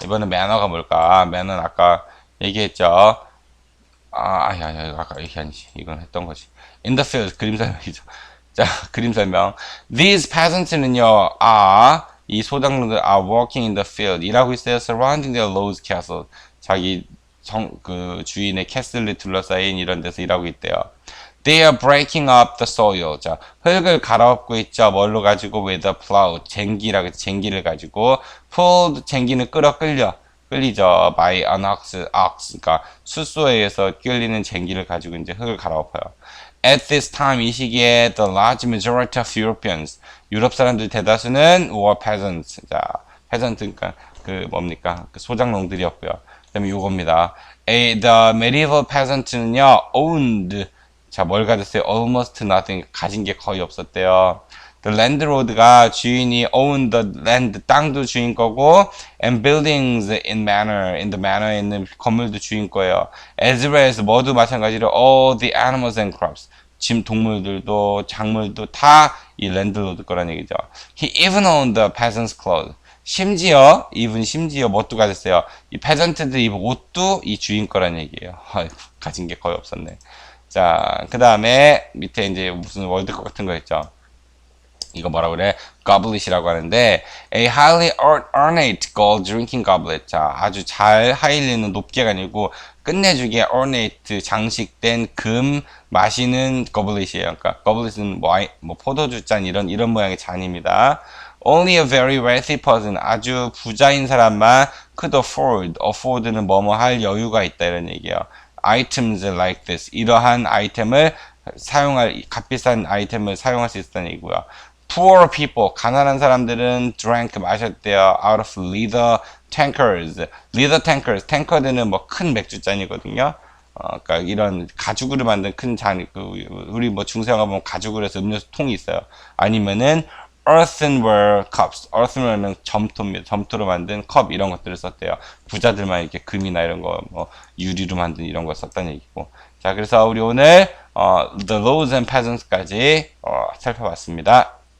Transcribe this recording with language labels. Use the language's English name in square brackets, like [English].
[Korean] 이번엔 manor가 뭘까? manor 아까 얘기했죠. 아까 얘기한지. 이건 했던 거지. [English] In the field, [Korean] 그림 설명이죠. 자, 그림 설명. [English] These peasants는요, [Korean] 이 소작농들 [English] are working in the field. [Korean] 일하고 있어요. [English] Surrounding their lord's castle. [Korean] 자기 그 주인의 캐슬을 둘러싸인 이런 데서 일하고 있대요. [English] They are breaking up the soil. [Korean] 자, 흙을 갈아엎고 있죠. 뭘로 가지고? [English] With a plow. [Korean] 쟁기를 가지고. pulled, 쟁기는 끌리죠. [English] by an ox. [Korean] 그러니까 숫소에 의해서 끌리는 쟁기를 가지고 이제 흙을 갈아엎어요. [English] At this time, [Korean] 이 시기에 [English] the large majority of Europeans. [Korean] 유럽 사람들 대다수는 [English] were peasants. [Korean] 자, peasant, 그러니까 그 뭡니까? 그 소작농들이었고요. 그 다음에 요겁니다. [English] The medieval peasant는요, owned. [Korean] 자, 뭘 가졌어요? [English] Almost nothing. [Korean] 가진 게 거의 없었대요. [English] The landlord가 [Korean] 주인이 [English] own the land, [Korean] 땅도 주인 거고, [English] and buildings in the manor에 있는 건물도 주인 거예요. As well as [Korean] 뭐도 마찬가지로 [English] all the animals and crops. [Korean] 동물들도 작물도 다 이 랜드로드 거란 얘기죠. [English] He even owned the peasants' clothes. [Korean] 심지어 뭣도 가졌어요. 이 페전트들 입은 옷도 이 주인 거란 얘기예요. 아이고, 가진 게 거의 없었네. 자, 그 다음에 밑에 이제 무슨 월드컵 같은 거 있죠. 이거 뭐라 그래? [English] goblet [Korean] 이라고 하는데 [English] a highly ornate gold drinking goblet. [Korean] 자, 아주 잘 하이리는 높게가 아니고 끝내주게 ornate 장식된 금 마시는 goblet이에요. 그러니까 goblet은 뭐 포도주 잔 이런 모양의 잔입니다. [English] Only a very wealthy person. [Korean] 아주 부자인 사람만 [English] could afford [Korean] 는 뭐뭐 할 여유가 있다 이런 얘기예요. [English] Items like this. [Korean] 이러한 아이템을 값비싼 아이템을 사용할 수 있다는 얘기고요. [English] Poor people, [Korean] 가난한 사람들은 drank, 마셨대요. [English] Out of leather tankers. leather tankers, [Korean] 탱커들은 뭐 큰 맥주잔이거든요. 그러니까 이런 가죽으로 만든 큰 잔, 우리 뭐 중세가 보면 가죽으로 해서 음료수 통이 있어요. 아니면은 [English] earthenware cups. [Korean] earthenware는 점토입니다. 점토로 만든 컵 이런 것들을 썼대요. 부자들만 이렇게 금이나 이런 거, 뭐 유리로 만든 이런 거 썼다는 얘기고. 자, 그래서 우리 오늘 the lords and peasants까지 살펴봤습니다.